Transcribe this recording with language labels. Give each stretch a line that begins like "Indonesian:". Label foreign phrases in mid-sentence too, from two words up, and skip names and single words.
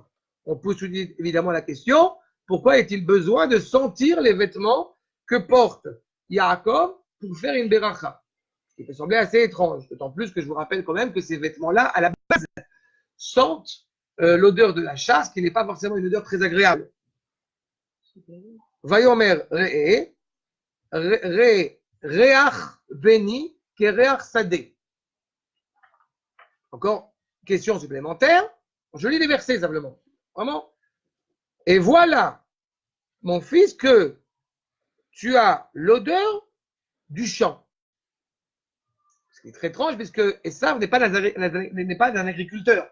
French: On pose évidemment la question, pourquoi est-il besoin de sentir les vêtements que porte Yaakov pour faire une beracha? Ce qui peut sembler assez étrange, d'autant plus que je vous rappelle quand même que ces vêtements-là, à la base, sentent l'odeur de la chasse, qui n'est pas forcément une odeur très agréable.
Hebrew: ויאמר ריח בני כריח שדה.
French: Encore question supplémentaire. Je lis les versets simplement. Vraiment. Et voilà, mon fils, que tu as l'odeur du champ. Ce qui est très étrange, puisque Esav n'est pas un agriculteur.